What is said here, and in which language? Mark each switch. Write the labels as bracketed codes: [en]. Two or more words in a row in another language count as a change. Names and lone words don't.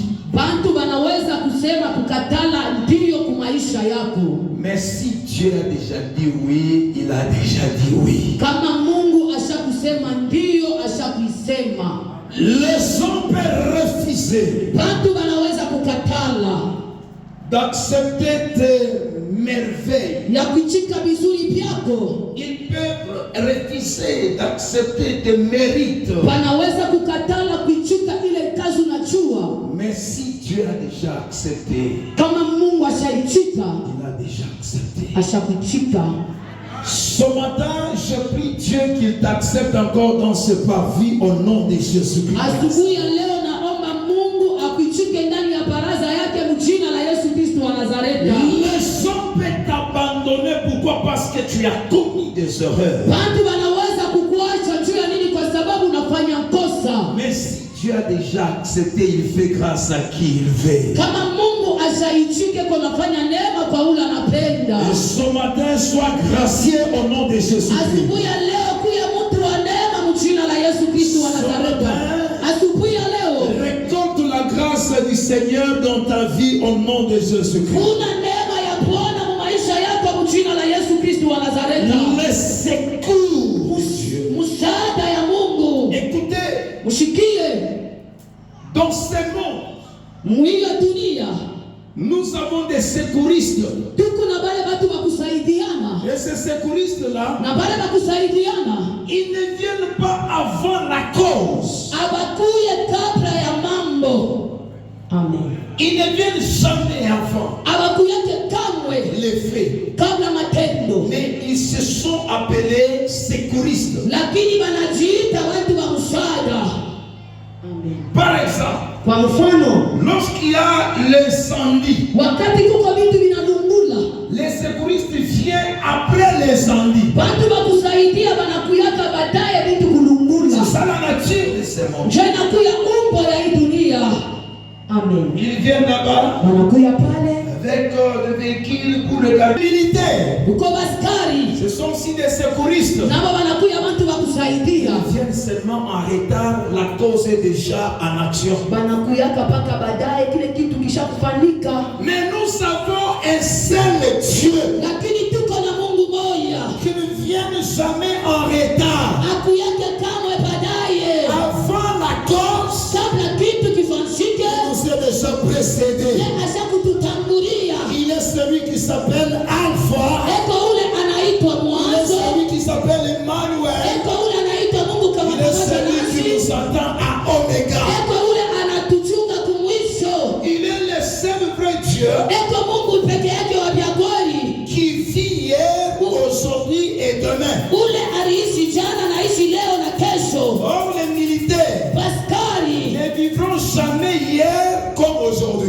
[sw] Bantu banaweza kusema kukatala ndio kwa maisha yako. [fr] Mais si Dieu a déjà dit oui, il a déjà dit oui. [sw] Kama Mungu ashakusema ndio ashakusema. [fr] Les gens peuvent refuser [sw] Bantu banaweza kukatala [fr] d'accepter tes merveilles. [sw] ya kuchika vizuri vyako. [fr] Ils peuvent refuser d'accepter tes mérites. [sw] Banaweza kukatala kuchika ile kazi unachua. [fr] Mais si Dieu a déjà accepté, [sw] Kama Mungu ashaichika, [fr] il a déjà accepté. [sw] ashakuchika. [fr] Ce matin, je prie Dieu qu'il t'accepte encore dans ce parvis au nom de Jésus-Christ. [sw] Asubuhi ya leo naomba Mungu akuchike ndani ya baraza yake mjina la Yesu Kristo wa Nazareti. [fr] Les gens peuvent t'abandonner. Pourquoi? Parce que tu as commis des erreurs. [sw] Bantu wanaweza kukuacha juu ya nini? Kwa sababu unafanya kosa. [fr] Mais si Dieu a déjà accepté, il fait grâce à qui il veut. [sw] Kama Mungu ashaichike kwa nafanya neema kwa ule anapenda. [fr] Et ce matin, sois gracié au nom de Jésus-Christ. [sw] Asubuhi ya leo kuya mtu wa neema mjina la Yesu Kristo wa Nazareti. Asubuhi ya leo [fr] récolte la grâce du Seigneur dans ta vie au nom de Jésus-Christ. [sw] kuna neema ya Bwana mu maisha yako mjina la Yesu Kristo wa Nazareti. [fr] Les secours. [sw] Msaada ya Mungu. [fr] Écoutez, [sw] Mushikie [fr] dans ce monde, [sw] mwiyo dunia [fr] nous avons des secouristes. [sw] tuko na bale batu bakusaidiana. [fr] Et ces secouristes-là, [sw] Na bale bakusaidiana [fr] ils ne viennent pas avant la cause. [sw] abakuye kabla ya mambo. Amen. [fr] Ils ne viennent jamais avant [sw] Abakuyake kamwe [fr] les faits. [sw] kabla matendo. [fr] Mais ils se sont appelés secouristes. [sw] lakini wanajiita watu wa msaada. [fr] Par exemple, [sw] Kwa mfano, [fr] lorsqu'il y a l'incendie, [sw] wakati kuko vitu vinalungula, [fr] les secouristes viennent après l'incendie. [sw] watu wa kusaidia wanakuyaka baadaye vitu kulungula. [fr] C'est ça la nature de ce monde. [sw] Ndio inakuya umbo ya hii dunia. Amen. [fr] Ils viennent là-bas [sw] Wanakuya pale [fr] avec des véhicules pour le garde militaire. [sw] uko baskari, [fr] Ce sont aussi des secouristes. [sw] nabo wanakuya watu wa kusaidia. [fr] Ils viennent seulement en retard, la cause est déjà en action. [sw] Wanakuyaka paka baadaye kile kitu kishakufanika. [fr] Mais nous avons un seul Dieu [sw] Lakini tuko na Mungu moja. [fr] qui ne vient jamais en retard. [sw] Hakuyake kamwe baadaye. [fr] Avant la cause, [sw] Kabla kitu kifanyike, [fr] nous est déjà précédé. [sw] yeye ashakututangulia. [fr] Il est celui qui s'appelle Alpha. [sw] Eko ule anaitwa [fr] Il est [sw] mwanzo. [fr] celui qui s'appelle Emmanuel. [sw] Eko ule anaitwa Mungu kama [fr] Il est [sw] pamoja [fr] celui qui [sw] nasi. [fr] nous attend à Omega. [sw] Eko ule anatuchunga kumwisho. [fr] Il est le seul vrai Dieu [sw] Eko Mungu peke yake wa vyagori. [fr] qui vit hier, aujourd'hui et demain. [sw] Ule aliishi jana, naishi leo na kesho. [fr] Or, les militaires [sw] Baskari [fr] ne vivront jamais hier comme aujourd'hui.